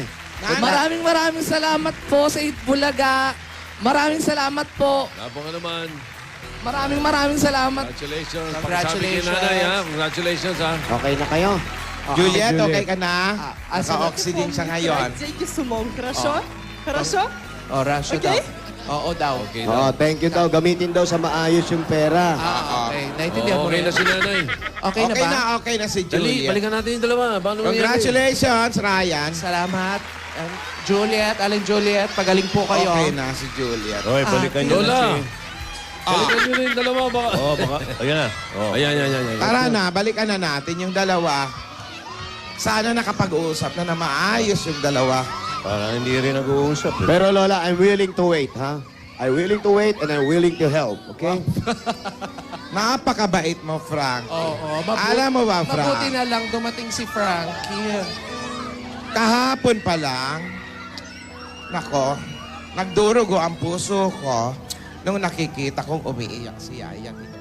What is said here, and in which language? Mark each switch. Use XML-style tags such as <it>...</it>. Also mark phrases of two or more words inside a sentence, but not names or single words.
<tl>Maraming salamat po sa Itbulaga. Maraming salamat po. Lapo ka naman. Maraming salamat. Congratulations. Congratulations. Pakisabi kay Nanay, ha? Congratulations, ha? Okay na kayo? Juliet, okay ka na? asa- Naka-oxygen siya ngayon.</tl> <ru>Деньги с умом, хорошо? Хорошо?</ru> <tl>Oh, Russia Okay? daw. Oo daw. Okay Oo, na.</tl> <en>thank you</en> <tl>daw. Gamitin daw sa maayos yung pera. Okay. Naintindihan mo Okay rin. na si Nanay. Okay na ba? Okay na si Dali, Juliet. balikan natin yung dalawa. Paano nangyari? Congratulations, Ryan. Salamat. Juliet, Aling Juliet, pagaling po kayo. Okay na si Juliet. Okay, balikan nyo na Lola. si... Balikan nyo na yung dalawa. Baka... Oh, baka... Ayan na. Oh. Ayan. Tara na, balikan na natin yung dalawa. Sana nakapag-uusap na maayos yung dalawa. Para hindi rin nag-uusap. Eh. Pero Lola,</tl> <en>I'm willing to wait, ha? I'm willing to wait and I'm willing to help, okay?</en> <tl>Napakabait mo, Frank. Oo. Alam mo ba, Mabuti Frank? na lang dumating si Frankie. Kahapon pa lang, nako, nagdurugo ang puso ko nung nakikita kong umiiyak si Yaya.</tl>